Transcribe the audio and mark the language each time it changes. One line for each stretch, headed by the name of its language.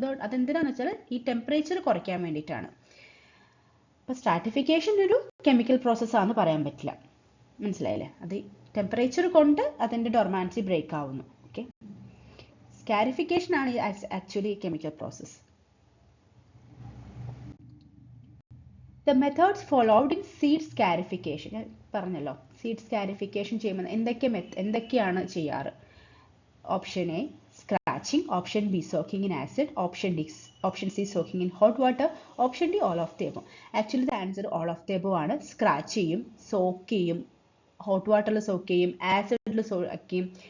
Malayalam: അതെന്തിനാന്ന് വെച്ചാൽ ഈ ടെമ്പറേച്ചർ കുറയ്ക്കാൻ വേണ്ടിയിട്ടാണ്. അപ്പോൾ സ്ട്രാറ്റിഫിക്കേഷൻ ഒരു കെമിക്കൽ പ്രോസസ്സാണെന്ന് പറയാൻ പറ്റില്ല. മനസ്സിലായില്ലേ? അത് ടെമ്പറേച്ചർ കൊണ്ട് അതിൻ്റെ ഡോർമാൻസി ബ്രേക്ക് ആവുന്നു. ഓക്കെ, സ്കാരിഫിക്കേഷൻ ആണ് actually chemical process.
English: The methods followed in seed scarification.
Malayalam: ഞാൻ പറഞ്ഞല്ലോ, സീഡ് സ്കാരിഫിക്കേഷൻ ചെയ്യുമ്പോൾ എന്തൊക്കെയാണ് ചെയ്യാറ്?
English: Option A scratching, option B soaking in acid, option C soaking in hot water, option D all of the above.
Malayalam: Actually
English: the answer all of the above
Malayalam: ആണ്. Scratch ചെയ്യും, soak ചെയ്യും, hot വാട്ടറിൽ soak ചെയ്യും, ആസിഡിൽ soak ചെയ്യും.